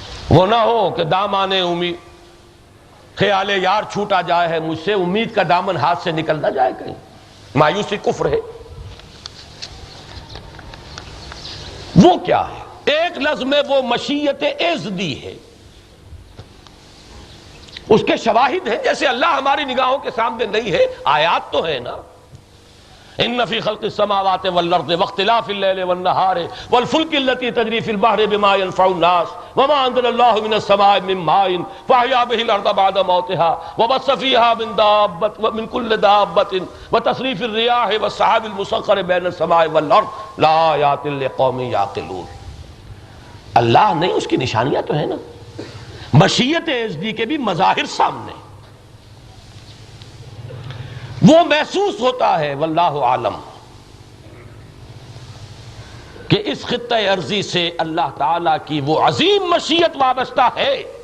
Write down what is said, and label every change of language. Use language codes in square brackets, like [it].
[ur] وہ نہ ہو کہ دامانے امید، خیال یار چھوٹا جائے ہے مجھ سے، امید کا دامن ہاتھ سے نکل نہ جائے کہیں. مایوسی کفر ہے. وہ کیا ہے؟ ایک لفظ میں وہ مشیت ازدی ہے. اس کے شواہد ہیں. جیسے اللہ ہماری نگاہوں کے سامنے نہیں ہے، آیات تو ہے نا. [ar] ان فی خلق السماوات والارض واختلاف اللیل والنہار والفلک التي تجری فی البحر بما ينفع الناس وما انزل اللہ من السماء من ماء فاحیا به الارض بعد موتها وبث فیها من دابۃ ومن كل دابۃ وتصریف الرياح والسحاب المسخر بین السماء والارض لآیات لقوم یعقلون. [ur] اللہ نہیں، اس کی نشانیاں تو ہیں نا. مشیت ازدی کے بھی مظاہر سامنے، وہ محسوس ہوتا ہے واللہ عالم کہ اس خطہ ارضی سے اللہ تعالیٰ کی وہ عظیم مشیت وابستہ ہے